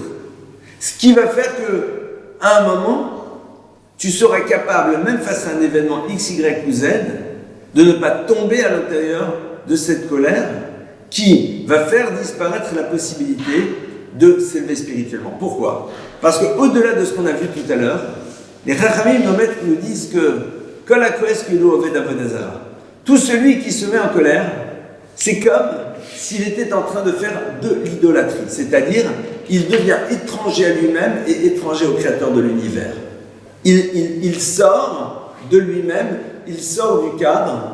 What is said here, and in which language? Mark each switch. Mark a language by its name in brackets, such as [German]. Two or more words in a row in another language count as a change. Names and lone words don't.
[French] Ce qui va faire que, à un moment, tu seras capable, même face à un événement X, Y ou Z, de ne pas tomber à l'intérieur de cette colère qui va faire disparaître la possibilité de s'élever spirituellement. Pourquoi ? Parce qu'au-delà de ce qu'on a vu tout à l'heure, les Chachamim nous disent que [Hebrew] כל הכועס כאילו עובד עבודה זרה. [French] Tout celui qui se met en colère, c'est comme s'il était en train de faire de l'idolâtrie, c'est-à-dire il devient étranger à lui-même et étranger au créateur de l'univers. Il sort de lui-même, il sort du cadre.